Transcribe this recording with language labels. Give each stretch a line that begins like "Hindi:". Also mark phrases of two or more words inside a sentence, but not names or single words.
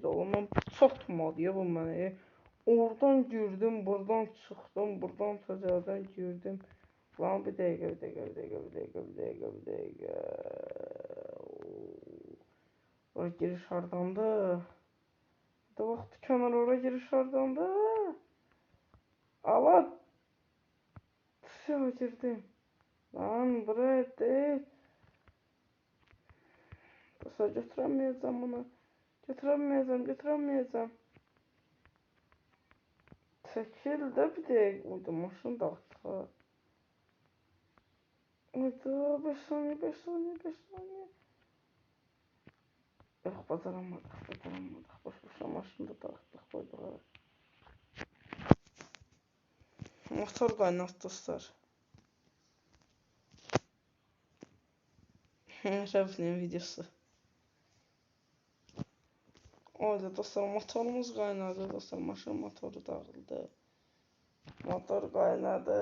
Azerbaijani: Mən çox tutmadı ya bu məni. Oradan girdim, buradan çıxdım, buradan təcərdən girdim. Lan bir dəqiqə. Oraya giriş hardandır? Da vaxt kənar oraya giriş hardandır? Allah!
Turkish: Dışarı girdim. Lan buraya değil.
Azerbaijani: Dostlar götürəməyəcəm bunu. Götürəməyəcəm. Çəkil də bir dəqiqə. Uydu maşını dağıtdı. Uydu 5 saniyə. Yox, bacaramamadıq. Boş-boşuna maşını da dağıtdıq, qoyduq. Motor qaynat dostlar. Rəvnin videosu. Orada dostlar motorumuz qaynadı. Dostlar maşın motoru dağıldı. Motor qaynadı.